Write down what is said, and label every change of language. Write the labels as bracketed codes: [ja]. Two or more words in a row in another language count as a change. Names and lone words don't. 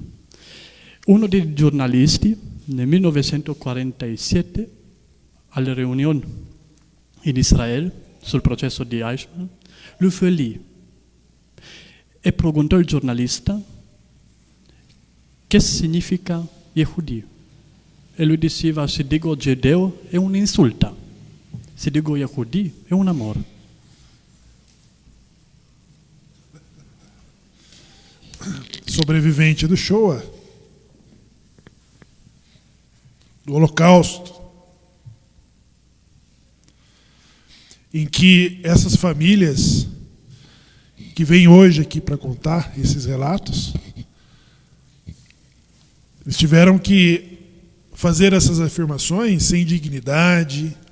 [it] Uno dei giornalisti nel 1947 alla riunione in Israele sul processo di Eichmann, lui fu lì e preguntò al giornalista che significa yehudi. E lui diceva, se dico giudeo è un insulto, se dico yehudi è un amore. [pt] Sobrevivente do Shoah, do Holocausto, em que essas famílias que vêm hoje aqui para contar esses relatos, eles tiveram que fazer essas afirmações sem dignidade.